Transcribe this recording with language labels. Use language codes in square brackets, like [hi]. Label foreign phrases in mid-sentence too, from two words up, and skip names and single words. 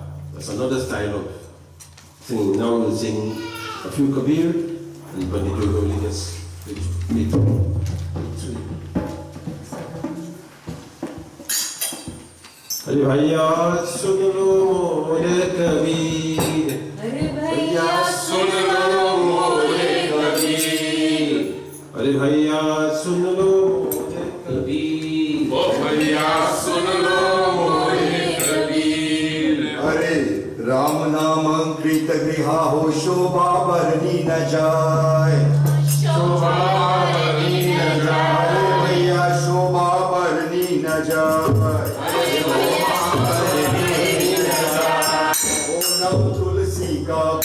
[en] That's another style of singing. Now we'll sing a few kabir and when you do it, just meet. [bho] अरे भैया सुन लो मोरे कबीर अरे भैया सुन लो मोरे कबीर अरे भैया सुन लो मोरे कबीर ओ भैया सुन लो मोरे कबीर अरे राम नाम कृत गृहा हो शोभा बरनी न जाए शोभा बरनी न जाए अरे भैया शोभा बरनी न जाए ओ नव तुलसी का